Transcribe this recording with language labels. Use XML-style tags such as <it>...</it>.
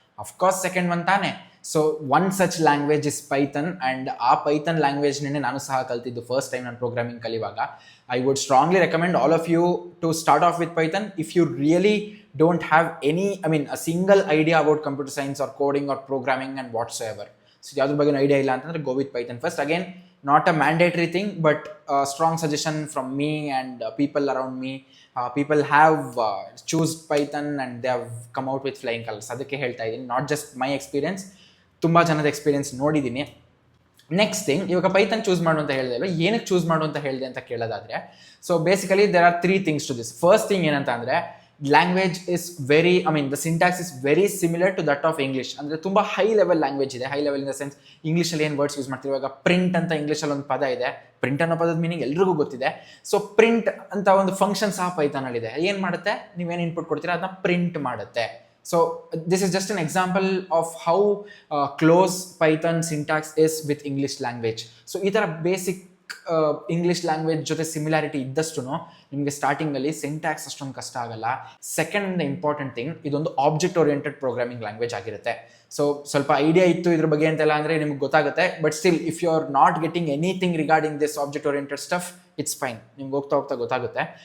<en>Of course second one ತಾನೆ. So one such language is Python, and</en> <kn>ಆ Python ಲ್ಯಾಂಗ್ವೇಜ್ನೇ ನಾನು ಸಹ ಕಲ್ತಿದ್ದು</kn> <en>first time</en> <kn>ನಾನು ಪ್ರೋಗ್ರಾಮಿಂಗ್ ಕಲಿಯುವಾಗ.</kn> <en>I would strongly recommend all of you to start off with Python if you really don't have any, a single idea about computer science or coding or programming and whatsoever.</en> <kn>So ಯಾವ್ದ್ರ ಬಗ್ಗೆ idea ಇಲ್ಲ ಅಂತಂದ್ರೆ</kn> <en>go with Python first. Again, not a mandatory thing, but a strong suggestion from me and people around me. People have choose Python and they have come out with flying colors.</en> <kn>ಅದಕ್ಕೆ ಹೇಳ್ತಾ ಇದ್ದೀನಿ,</kn> <en>not just my experience,</en> <kn>ತುಂಬ ಜನದ experience ನೋಡಿದ್ದೀನಿ. Next thing, ಇವಾಗ Python choose ಮಾಡು ಅಂತ ಹೇಳಿದೆ ಅಲ್ವಾ, ಏನಕ್ಕೆ ಚೂಸ್ ಮಾಡು ಅಂತ ಹೇಳಿದೆ ಅಂತ ಕೇಳೋದಾದರೆ,</kn> <en>So basically there are 3 things to this. First thing</en> <kn>ಏನಂತ ಅಂದರೆ,</kn> <en>Language is very, the syntax is very similar to that of English.</en> <kn>ಅಂದರೆ ತುಂಬ ಹೈ ಲೆವೆಲ್ ಲ್ಯಾಂಗ್ವೇಜ್ ಇದೆ.</kn> <en>high level in the sense,</en> <kn>ಇಂಗ್ಲೀಷಲ್ಲಿ ಏನು ವರ್ಡ್ಸ್ ಯೂಸ್ ಮಾಡ್ತೀವಿ, ಇವಾಗ print ಅಂತ ಇಂಗ್ಲೀಷಲ್ಲಿ ಒಂದು ಪದ ಇದೆ. ಪ್ರಿಂಟ್ ಅನ್ನೋ ಪದದ ಮೀನಿಂಗ್ ಎಲ್ರಿಗೂ ಗೊತ್ತಿದೆ. ಸೊ ಪ್ರಿಂಟ್ ಅಂತ ಒಂದು ಫಂಕ್ಷನ್ ಸಹ ಪೈಥಾನಲ್ಲಿದೆ. ಏನು ಮಾಡುತ್ತೆ, ನೀವೇನು ಇನ್ಪುಟ್ ಕೊಡ್ತೀರಾ ಅದನ್ನ ಪ್ರಿಂಟ್ ಮಾಡುತ್ತೆ.</kn> <en>So this is just an example of how close Python syntax is with English language.</en> <kn>So ಈ ಥರ ಬೇಸಿಕ್ ಇಂಗ್ಲೀಷ್ ಲ್ಯಾಂಗ್ವೇಜ್ ಜೊತೆ ಸಿಮಿಲಾರಿಟಿ ಇದ್ದಷ್ಟು ನಿಮಗೆ ಸ್ಟಾರ್ಟಿಂಗಲ್ಲಿ ಸಿಂಟ್ಯಾಕ್ಸ್ ಅಷ್ಟೊಂದು ಕಷ್ಟ ಆಗಲ್ಲ. ಸೆಕೆಂಡ್ ಇಂಪಾರ್ಟೆಂಟ್ ಥಿಂಗ್, ಇದೊಂದು ಆಬ್ಜೆಕ್ಟ್ ಓರಿಯೆಂಟೆಡ್ ಪ್ರೋಗ್ರಾಮಿಂಗ್ ಲ್ಯಾಂಗ್ವೇಜ್ ಆಗಿರುತ್ತೆ. ಸೊ ಸ್ವಲ್ಪ ಐಡಿಯಾ ಇತ್ತು ಇದ್ರ ಬಗ್ಗೆ ಅಂತೆಲ್ಲ ಅಂದರೆ ನಿಮ್ಗೆ ಗೊತ್ತಾಗುತ್ತೆ.</kn> <en>but still if you are not getting anything regarding this object oriented stuff, it's fine,</en> <kn>ನಿಮ್ಗೆ ಹೋಗ್ತಾ ಗೊತ್ತಾಗುತ್ತೆ.</kn>